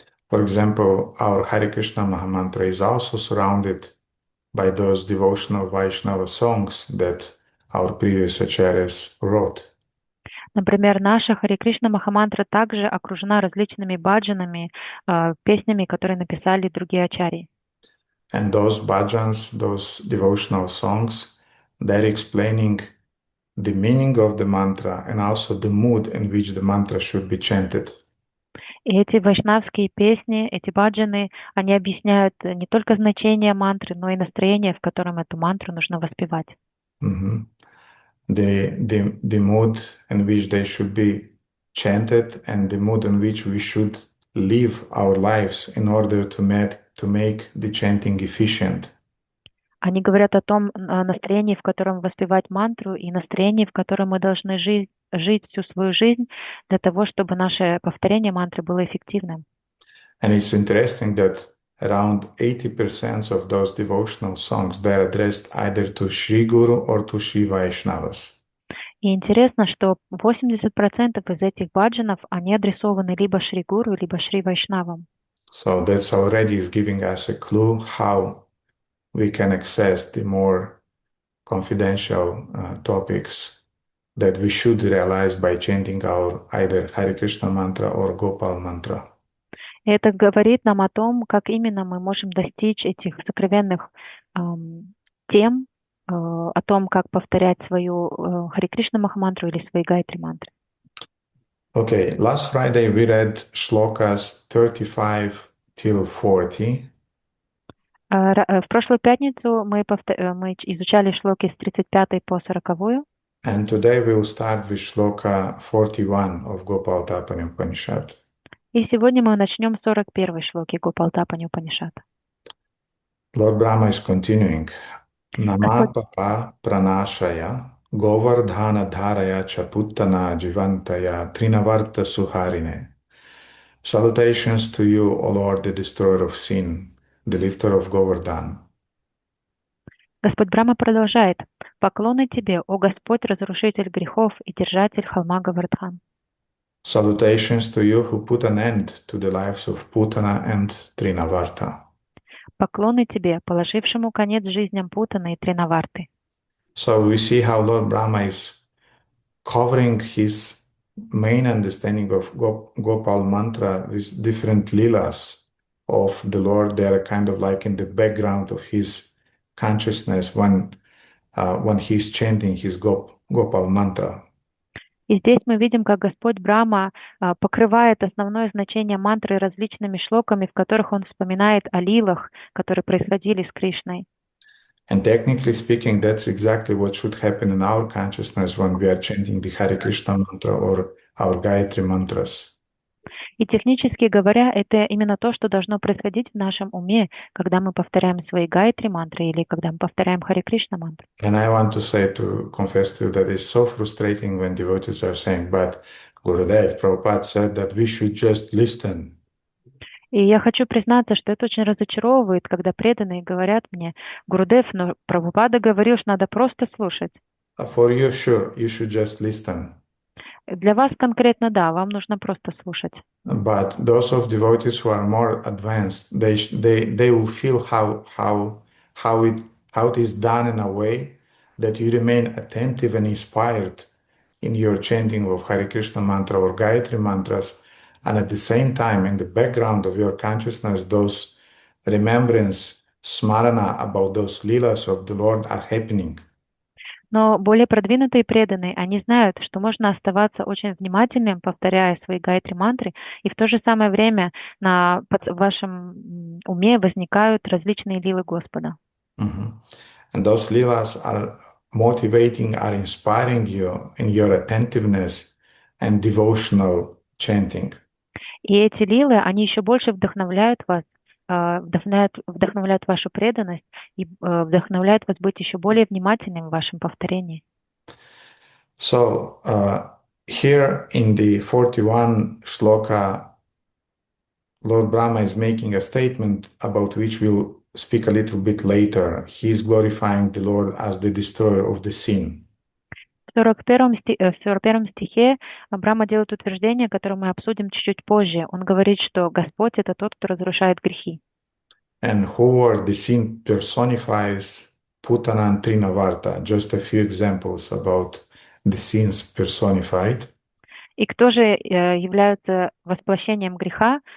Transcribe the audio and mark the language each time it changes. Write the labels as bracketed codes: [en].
[en] For example, our Hare Krishna Mahamantra is also surrounded by those devotional Vaishnava songs that our previous acharyas wrote. [ru] Например, наша Харе Кришна Махамантра также окружена различными баджанами, песнями, которые написали другие ачарьи. [en] And those bhajans, those devotional songs, they're explaining the meaning of the mantra and also the mood in which the mantra should be chanted. [ru] И эти вайшнавские песни, эти баджаны, они объясняют не только значение мантры, но и настроение, в котором эту мантру нужно воспевать. Mhm. [en] The mood in which they should be chanted and the mood in which we should live our lives in order to make the chanting efficient. [ru] Они говорят о том настроении, в котором воспевать мантру, и настроении, в котором мы должны жить всю свою жизнь для того, чтобы наше повторение мантры было эффективным. [en] And it's interesting that around 80% of those devotional songs, they're addressed either to Sri Guru or to Sri Vaishnavas. [ru] И интересно, что 80% из этих баджанов, они адресованы либо Шри Гуру, либо Шри Вайшнавам. [en] So that's already is giving us a clue how we can access the more confidential topics that we should realize by chanting our either Hare Krishna mantra or Gopal mantra. [ru] И это говорит нам о том, как именно мы можем достичь этих сокровенных тем, о том, как повторять свою Харе Кришна Махамантру или свои Гайатри мантры. [en] Okay, last Friday we read shlokas 35 till 40. [ru] В прошлую пятницу мы изучали шлоки с 35 по 40. [en] And today we'll start with shloka 41 of Gopal Tapani Upanishad. [ru] И сегодня мы начнем с 41 шлоки Гопалтапани Упанишада. [en] Lord Brahma is continuing. [ru] Господь, [sa] Nama papa pranashaya govardhana dharaya chaputtana jivantaya trinavarta suharine. [en] Salutations to you, O Lord, the destroyer of sin, the lifter of Govardhan. [ru] Господь Брахма продолжает. Поклоны тебе, о Господь, разрушитель грехов и держатель холма Гавардхан. [en] Salutations to you who put an end to the lives of Putana and Trinavarta. [ru] Поклоны тебе, положившему конец жизням Путаны и Тринаварты. [en] So we see how Lord Brahma is covering his main understanding of Gopal mantra with different lilas of the Lord. They are kind of like in the background of his consciousness when he's chanting his Gopal mantra. [ru] И здесь мы видим, как Господь Брахма покрывает основное значение мантры различными шлоками, в которых он вспоминает о лилах, которые происходили с Кришной. [en] And technically speaking, that's exactly what should happen in our consciousness when we are chanting the Hare Krishna mantra or our Gayatri mantras. [ru] И технически говоря, это именно то, что должно происходить в нашем уме, когда мы повторяем свои Гайатри мантры или когда мы повторяем Харе Кришна мантру. [en] And I want to confess to you that it's so frustrating when devotees are saying, but Gurudev Prabhupada said that we should just listen. [ru] И я хочу признаться, что это очень разочаровывает, когда преданные говорят мне: Гурудев, но Прабхупада говорил, что надо просто слушать. [en] For you, sure, you should just listen. [ru] Для вас конкретно да, вам нужно просто слушать. [en] But those of devotees who are more advanced, they will feel how it is done in a way that you remain attentive and inspired in your chanting of Hare Krishna mantra or Gayatri mantras, and at the same time, in the background of your consciousness, those remembrance, smarana about those leelas of the Lord are happening. [ru] Но более продвинутые преданные, они знают, что можно оставаться очень внимательным, повторяя свои гайатри мантры, и в то же самое время в вашем уме возникают различные лилы Господа. Mm-hmm. [en] And those leelas are motivating, are inspiring you in your attentiveness and devotional chanting. [ru] И эти лилы, они еще больше вдохновляют вас, вдохновляют вашу преданность и вдохновляют вас быть еще более внимательным в вашем повторении. [en] So here in the 41 shloka, Lord Brahma is making a statement about which we'll speak a little bit later. He is glorifying the Lord as the destroyer of the sin. [ru] В 41 стихе Брахма делает утверждение, которое мы обсудим чуть-чуть позже. Он говорит, что Господь — это тот, кто разрушает грехи. [en] And who are the sin personifies Putana and Trinavarta. Just a few examples about the sins personified. [ru] И кто же являются воплощением греха?